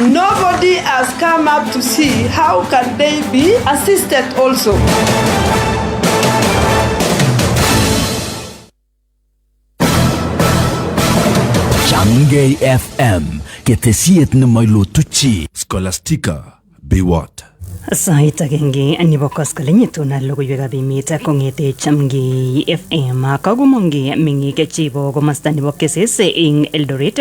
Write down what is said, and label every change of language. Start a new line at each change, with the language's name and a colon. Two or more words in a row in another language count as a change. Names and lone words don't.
English: Nobody has come up to see how can they be assisted also.
Kalenjin: Chamge FM ketesiet nemoilotuchi Scolastica Biwott. Sait agenge anibo koskolenyetu na Logoiwekab Emeet kongete Chamge FM kagumonge mengike chebo komasta nebo Kesese ing Eldoret